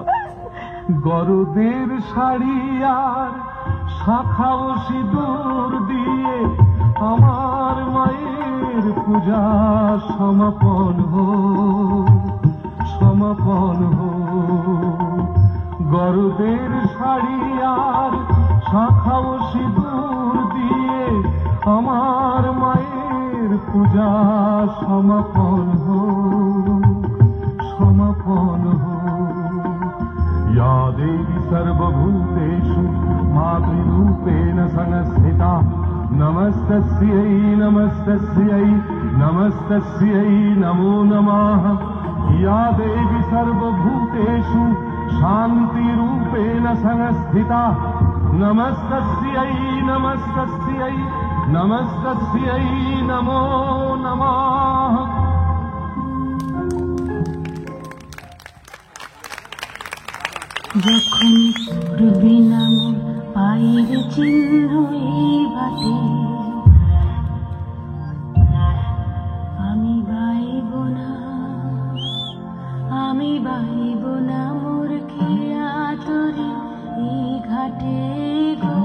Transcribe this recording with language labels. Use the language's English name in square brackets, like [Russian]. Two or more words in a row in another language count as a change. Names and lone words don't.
[Bangla] গরদের শাড়ি আর শাখাও সিঁদুর দিয়ে আমার মায়ের পূজা সমাপন সমাপন। গরদের শাড়ি আর শাখাও সিঁদুর দিয়ে আমার মায়ের পূজা সমাপন সমাপন। [Sanskrit] या देवी सर्वभूतेषु मातृरूपेण संस्थिता नमस्तस्यै नमस्तस्यै नमस्तस्यै नमो नमः या देवी सर्वभूतेषु शान्तिरूपेण संस्थिता नमस्तस्यै नमस्तस्यै नमस्तस्यै नमो नमः। [Bangla] যখন পড়বি নাম পায়ের চিহ্ন এই বাটে, আমি বাইব না, আমি বাইব না মোর খেয়া তরি এই ঘাটে গো।